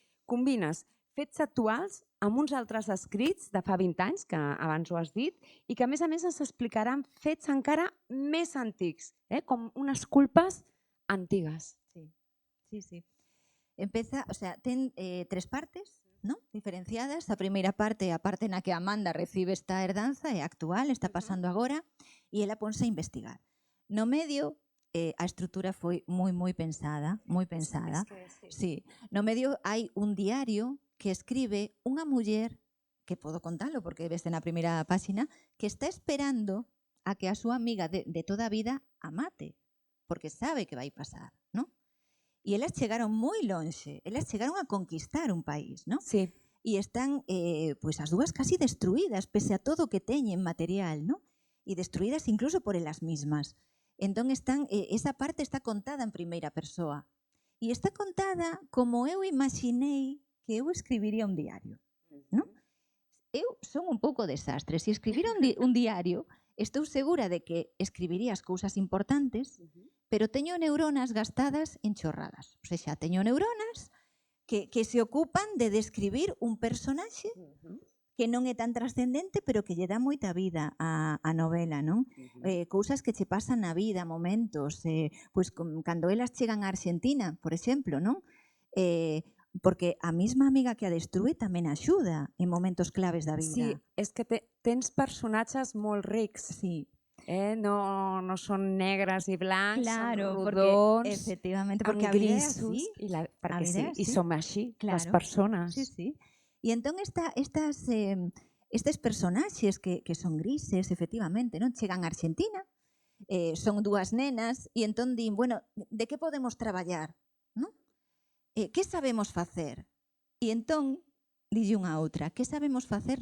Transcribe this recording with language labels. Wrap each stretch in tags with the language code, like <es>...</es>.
<ca>Combines fets actuals amb uns altres escrits de fa 20 anys, que abans ho has dit, i que a més es explicaran fets encara més antics, com unes culpes antigues. Sí.</ca> <gl>Empeza, o sea, ten 3 partes, ¿no? Diferenciadas. A primeira parte, a parte na que Amanda recibe esta herdanza, é actual, está pasando agora, e ela ponse a investigar. No medio, a estrutura foi moi pensada, moi pensada. Sí. No medio hai un diario que escribe unha muller, que podo contalo porque veste na primeira páxina, que está esperando a que a súa amiga de toda a vida a mate, porque sabe que vai pasar, ¿no? E elas chegaron moi lonxe, elas chegaron a conquistar un país, ¿no? Sí. E están, pois as dúas casi destruídas, pese a todo o que teñen material, ¿no? E destruídas incluso por elas mismas. Entón, esa parte está contada en primeira persoa. E está contada como eu imaginei que eu escribiría un diario, ¿no? Eu son un pouco desastre. Se escribira un diario, estou segura de que escribiría as cousas importantes, pero teño neuronas gastadas en chorradas. O sea, teño neuronas que se ocupan de describir un personaxe que non é tan trascendente, pero que lle dá moita vida á novela, non? Cousas que che pasan na vida, momentos, pois cando elas chegan a Argentina, por exemplo, non? Porque a mesma amiga que a destrue tamén axuda en momentos claves da vida.</gl> <ca>Sí, és que tens personatges molt rics. Sí. No són negres i blancs, claro, són rodons, efectivamente, amb grisos, perquè sí, i som així, les persones. Sí.</ca> <gl>E entón estes personaxes que son grises, efectivamente, non chegan a Argentina, son dúas nenas, e entón din, bueno, de que podemos traballar? Que sabemos facer? E entón, dille unha a outra, que sabemos facer?</gl>